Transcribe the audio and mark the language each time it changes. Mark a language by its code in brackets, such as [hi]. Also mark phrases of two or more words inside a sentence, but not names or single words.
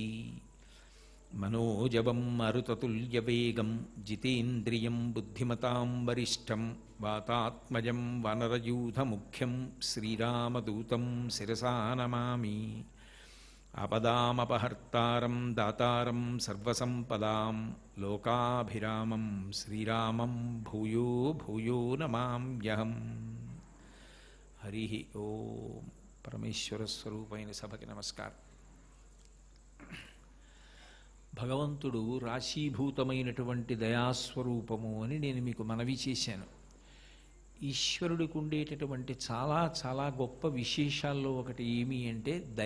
[sa] मनोजवं मरुततुल्यवेगं जितेन्द्रियं बुद्धिमतां वरिष्ठं वातात्मजं वानरयूथमुख्यं श्रीरामदूतं शिरसा नमामि। आपदामपहर्तारं दातारं सर्वसम्पदां लोकाभिरामं श्रीरामं भूयो भूयो नमाम्यहम्। हरिः ओम्। [te] పరమేశ్వర స్వరూపైన సభకి నమస్కారం. భగవంతుడు రాశీభూతమైనటువంటి దయాస్వరూపము అని నేను మీకు మనవి చేశాను. ఈశ్వరుడికి ఉండేటటువంటి చాలా చాలా గొప్ప విశేషాల్లో ఒకటి ఏమి అంటే దయ.